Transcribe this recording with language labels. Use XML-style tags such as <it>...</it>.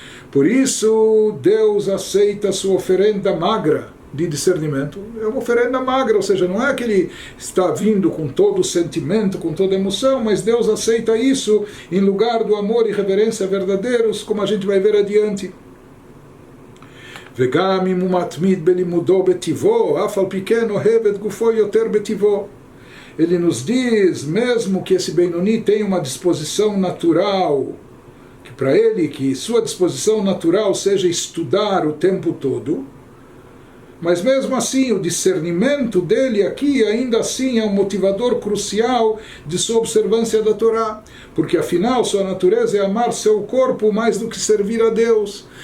<pt>Por isso, Deus aceita a sua oferenda magra de discernimento. É uma oferenda magra, ou seja, não é que ele está vindo com todo o sentimento, com toda a emoção, mas Deus aceita isso em lugar do amor e reverência verdadeiros, como a gente vai ver adiante.</pt> <he>וגם אם הוא מתמיד בלימודו בטיבו, אף על פי כן אוהב את גופו יותר בטיבו.</he> <pt>Ele nos diz, mesmo que esse Benoni tenha uma disposição natural, que para ele, que sua disposição natural seja estudar o tempo todo, mas mesmo assim o discernimento dele aqui ainda assim é um motivador crucial de sua observância da Torá, porque afinal sua natureza é amar seu corpo mais do que servir a Deus.</pt>